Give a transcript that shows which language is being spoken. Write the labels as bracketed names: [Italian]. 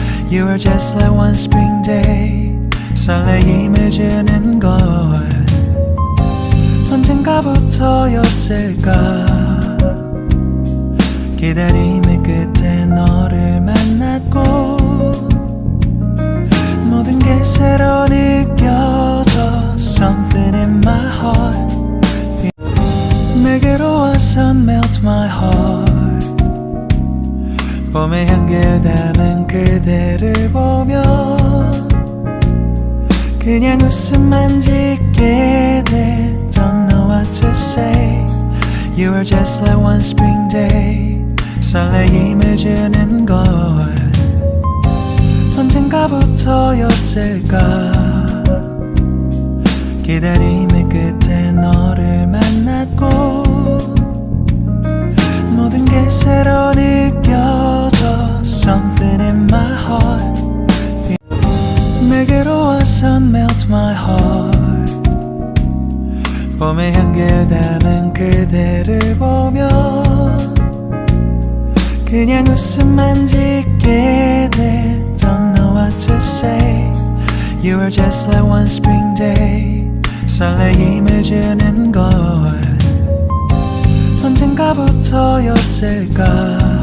[English] You were just like one spring day. [Korean] 설레임을 주는 걸 언젠가부터였을까. 기다림의 끝에 너를 만났고 모든 게 새로 느껴져. [English] Something in my heart. [Korean] 내게로 와선 [English] melt my heart. [Korean] 봄의 향기를 담은 그대를 보며 그냥 웃음만 짓게 돼. [English] Don't know what to say. You were just like one spring day. [Korean] 설레임을 주는 걸 언젠가부터였을까. 기다림의 끝에 너를 만났고 모든 게 새로 느껴져. [English] Something in my heart. [Korean] 내게로 와선 [English] melt my heart. [Korean] 봄의 향기를 담은 그대를 보며 그냥 웃음만 짓게 돼. [English] Don't know what to say. You were just like one spring day. [Korean] 설레임을 주는 걸 언젠가부터였을까.